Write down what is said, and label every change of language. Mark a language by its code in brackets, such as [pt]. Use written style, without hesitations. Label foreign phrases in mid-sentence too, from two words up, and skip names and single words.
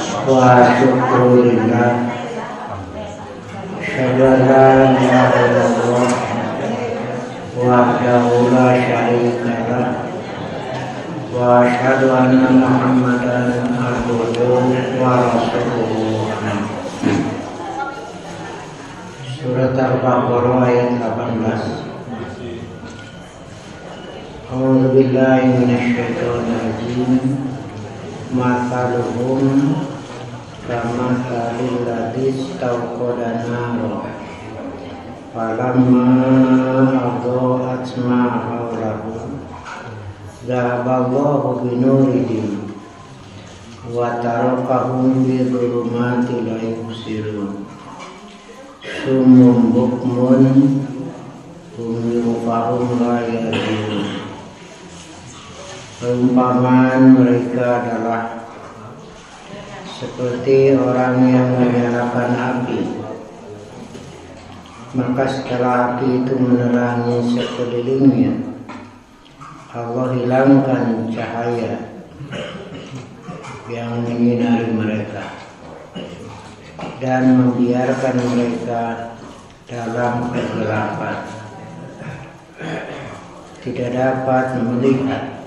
[ar] وشكر الله أشهد أن لا إله إلا الله وحده لا شريك له وأشهد أن محمدا عبده ورسوله. [id] Surat Al-Baqarah ayat 18. [ar] أعوذ بالله من الشيطان الرجيم. مثلهم كمثل الذي استوقد نارا فلما أضاءت ما حوله ذهب الله بنورهم وتركهم في ظلمات لا يبصرون صم بكم هم يفهم لا يعقلون. [id] Perumpamaan mereka adalah seperti orang yang menyalakan api, maka setelah api itu menerangi sekelilingnya, Allah hilangkan cahaya yang menyinari mereka dan membiarkan mereka dalam kegelapan, tidak dapat melihat.